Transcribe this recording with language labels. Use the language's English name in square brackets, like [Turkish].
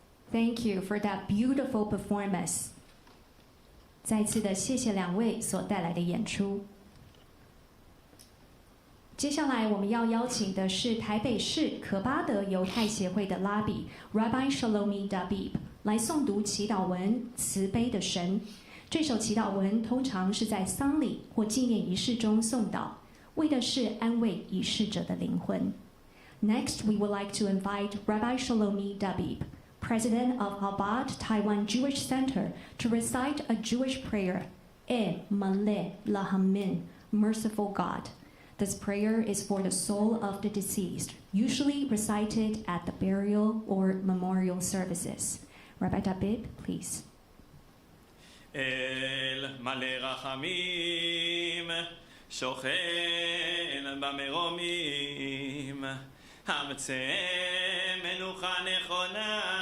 [English] Thank you for that beautiful performance. [Chinese] 再次的谢谢两位所带来的演出。接下来我们要邀请的是台北市可巴德犹太协会的拉比 Rabbi Shlomi Dabib 来诵读祈祷文《慈悲的神》。这首祈祷文通常是在丧礼或纪念仪式中诵祷，为的是安慰已逝者的灵魂。 [English] Next, we would like to invite Rabbi Shlomi Dabib, President of Chabad Taiwan Jewish Center, to recite a Jewish prayer, E Maleh Lahamin, Merciful God. This prayer is for the soul of the deceased, usually recited at the burial or memorial services. Rabbi Dabib, please. [Hebrew] אל מלא רחמים, שוכן במרומים, המצא מנוחה נכונה